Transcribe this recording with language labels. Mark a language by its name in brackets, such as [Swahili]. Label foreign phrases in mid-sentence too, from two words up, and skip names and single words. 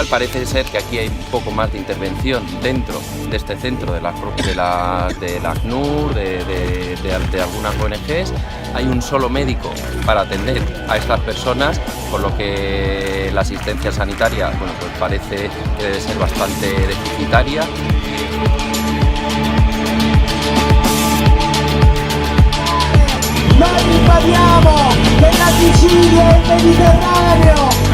[Spanish] Parece ser que aquí hay un poco más de intervención dentro de este centro de la ACNUR, de algunas ONGs. Hay un solo médico para atender a estas personas, por lo que la asistencia sanitaria, pues parece que debe ser bastante deficitaria. [Italian] Noi parliamo della Sicilia e del Mediterraneo!